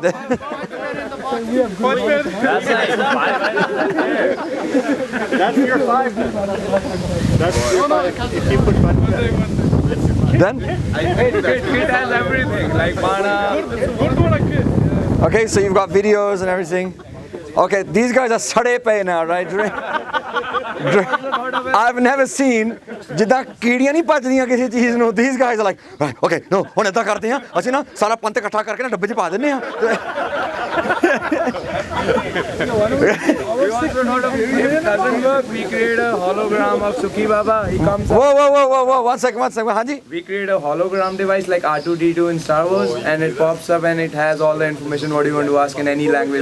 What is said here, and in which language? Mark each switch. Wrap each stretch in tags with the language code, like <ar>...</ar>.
<en>That's your 5. That's your 5. If you put bata. Then? It has everything, like Bana. Okay, so you've got videos and everything. Okay, these guys are sade pay now, right? I've never seen</en> <pa>ਜਿੱਦਾਂ ਕੀੜੀਆਂ ਨਹੀਂ ਭੱਜਦੀਆਂ ਕਿਸੇ ਚੀਜ਼ ਨੂੰ.</pa> <en>These guys are like, okay, no,</en> <pa>ਹੁਣ ਏਦਾਂ ਕਰਦੇ ਆ ਅਸੀਂ ਨਾ ਸਾਰਾ ਪੰਥ ਇਕੱਠਾ ਕਰਕੇ ਨਾ ਡੱਬੇ 'ਚ ਪਾ ਦਿੰਨੇ ਆ.</pa> <en>If it doesn't work, we create a hologram of Sukhi Baba. He comes up. Whoa, one second. Hanji? We create a hologram device like R2-D2 in Star Wars, and it pops up and it has all the information what you want to ask in any language.</en>